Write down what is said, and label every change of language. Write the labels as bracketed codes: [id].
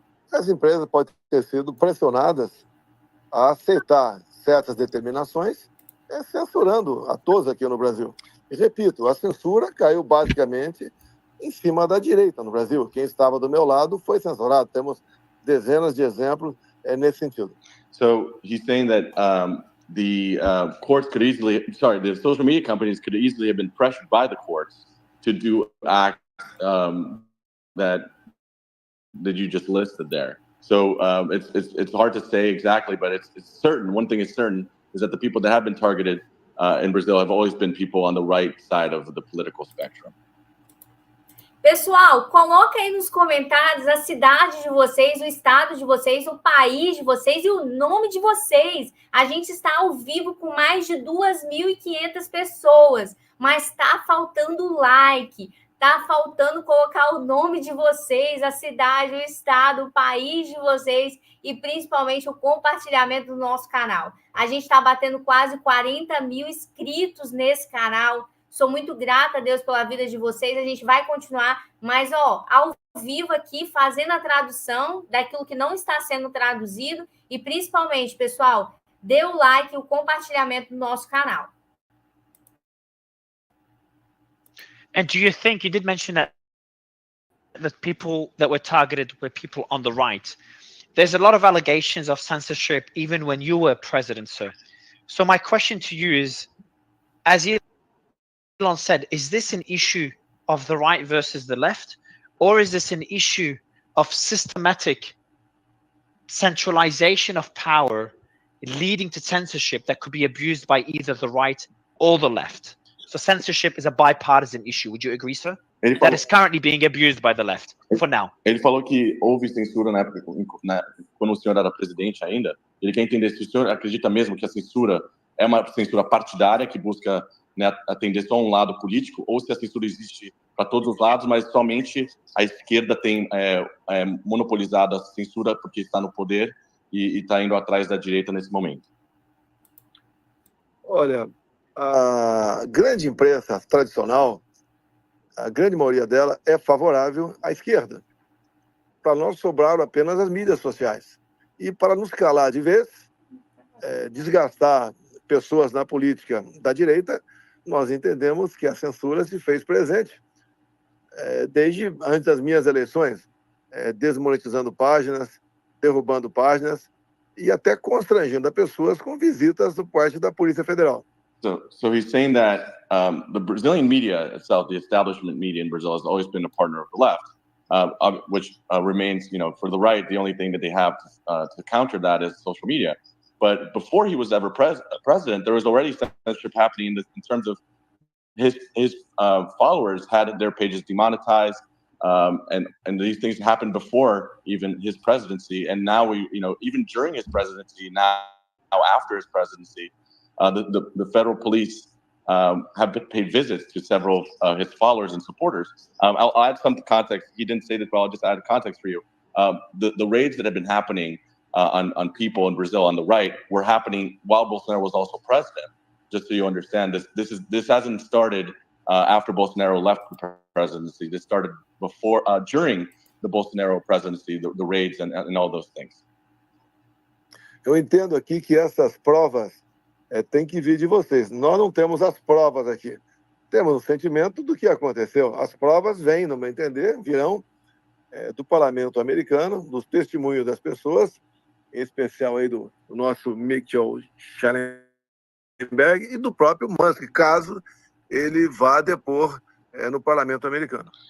[pt] As empresas podem ter sido pressionadas a aceitar certas determinações, censurando a todos aqui no Brasil. E repito, a censura caiu basicamente em cima da direita no Brasil. Quem estava do meu lado foi censurado. Temos dezenas de exemplos nesse sentido. [en] So he's saying that the the social media companies could easily have been pressured by the courts to do acts that you just listed there. So it's hard to say exactly, but it's certain. One thing is certain is that the people that have been targeted in Brazil have always been people on the right side of the political spectrum. [pt] Pessoal, coloca aí nos comentários a cidade de vocês, o estado de vocês, o país de vocês e o nome de vocês. A gente está ao vivo com mais de 2.500 pessoas, mas está faltando like, está faltando colocar o nome de vocês, a cidade, o estado, o país de vocês e principalmente o compartilhamento do nosso canal. A gente está batendo quase 40 mil inscritos nesse canal. Sou muito grata a Deus pela vida de vocês. A gente vai continuar, mas ao vivo aqui, fazendo a tradução daquilo que não está sendo traduzido. E principalmente, pessoal, dê o like e o compartilhamento do nosso canal. [en] And do you think, you did mention that people that were targeted were people on the right. There's a lot of allegations of censorship even when you were president, sir. So my question to you is, as Elon said, is this an issue of the right versus the left, or is this an issue of systematic centralization of power leading to censorship that could be abused by either the right or the left? So censorship is a bipartisan issue. Would you agree, sir? That is currently being abused by the left for now. [pt] Ele falou que houve censura na época, quando o senhor era presidente ainda. Ele quer entender se o senhor acredita mesmo que a censura é uma censura partidária que busca, né, atender só um lado político, ou se a censura existe para todos os lados, mas somente a esquerda tem monopolizado a censura porque está no poder e está indo atrás da direita nesse momento. Olha, a grande imprensa tradicional, a grande maioria dela é favorável à esquerda. Para nós sobraram apenas as mídias sociais. E para nos calar de vez, desgastar pessoas na política da direita, nós entendemos que a censura se fez presente desde antes das minhas eleições, desmonetizando páginas, derrubando páginas e até constrangendo as pessoas com visitas do parte da Polícia Federal. [en] So he's saying that the Brazilian media itself, the establishment media in Brazil, has always been a partner of the left, which remains, for the right, the only thing that they have to counter that is social media. But before he was ever president, there was already censorship happening in terms of his followers had their pages demonetized, and these things happened before even his presidency. And now we, even during his presidency, now after his presidency, the federal police have paid visits to several of his followers and supporters. I'll add some context. He didn't say this, but I'll just add context for you. The raids that have been happening on people in Brazil on the right were happening while Bolsonaro was also president. Just so you understand, this hasn't started after Bolsonaro left the presidency. This started before, during the Bolsonaro presidency, the raids and all those things. [pt] Eu entendo aqui que essas provas tem que vir de vocês. Nós não temos as provas aqui. Temos o sentimento do que aconteceu. As provas vêm, no meu entender, virão do parlamento americano, dos testemunhos das pessoas, em especial aí do nosso Mitchell Schellenberg e do próprio Musk, caso ele vá depor no parlamento americano.